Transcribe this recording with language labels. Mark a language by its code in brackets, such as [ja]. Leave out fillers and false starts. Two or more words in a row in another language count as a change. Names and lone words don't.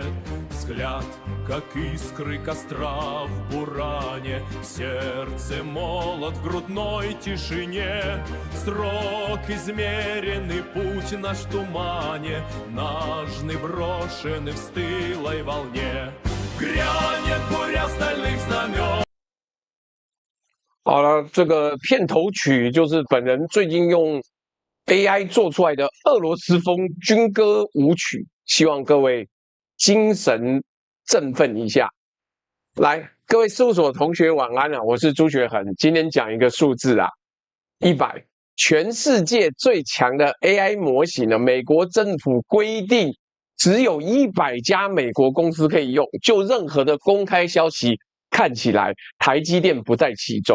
[ru] Взгляд, как искры костра в буране, сердце молот в грудной тишине. Срок измеренный, путь наш в тумане, ножны брошены в стылой волне. Грянет буря стальных знамен. [zh] 好了，这个片头曲就是本人最近用 AI 做出来的俄罗斯风军歌舞曲，希望各位精神振奋一下。来，各位事务所同学晚安啊，我是朱学恒，今天讲一个数字啊，100，全世界最强的 AI 模型呢，美国政府规定只有100家美国公司可以用，就任何的公开消息看起来，台积电不在其中。